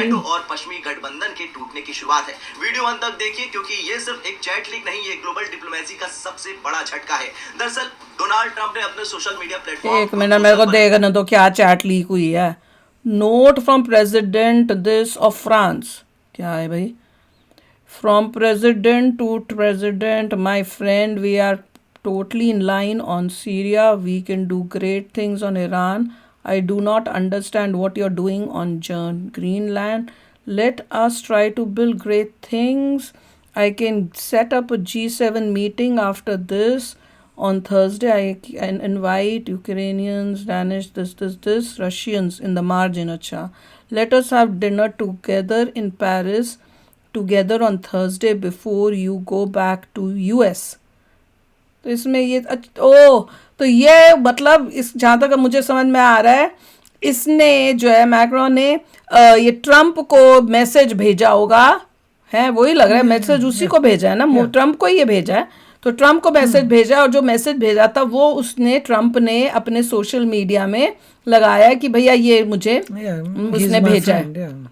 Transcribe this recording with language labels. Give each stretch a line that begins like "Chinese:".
Hindi: NATO और पश्चिमी गठबंधन के टूटने की शुरुआत है। वीडियो अंत तक देखिए क्योंकि ये सिर्फ एक चैट लीक नहीं, ये ग्लोबल डिप्लोमेसी का सबसे बड़ा झटका है। दरअसल डोनाल्ड ट्रंप ने अपने सोशल मीडिया प्लेटफॉर्म, एक मिनट, मेरे को देखने दो क्या चैट लीक हुई है।
English: note from president this of France,
Hindi: क्या है भाई?
English: From president to president, my friend, we are totally in line on Syria. We can do great things on Iran. I do not understand what you're doing on Greenland. Let us try to build great things. I can set up a G7 meeting after this. On Thursday, I can invite Ukrainians, Danish, this, Russians in the margin. Acha. Let us have dinner together in Paris. Together on Thursday before you go back to US.
Hindi: तो इसमें ये तो ये मतलब इस, जहाँ तक मुझे समझ में आ रहा है, इसने जो है मैक्रो ने ये ट्रंप को मैसेज भेजा होगा, है वही लग रहा है, मैसेज उसी को भेजा है ना, ट्रंप को ये भेजा है। तो ट्रंप को मैसेज भेजा और जो मैसेज भेजा था वो ट्रंप ने अपने सोशल मीडिया में लगाया कि भैया ये मुझे उसने भेजा है।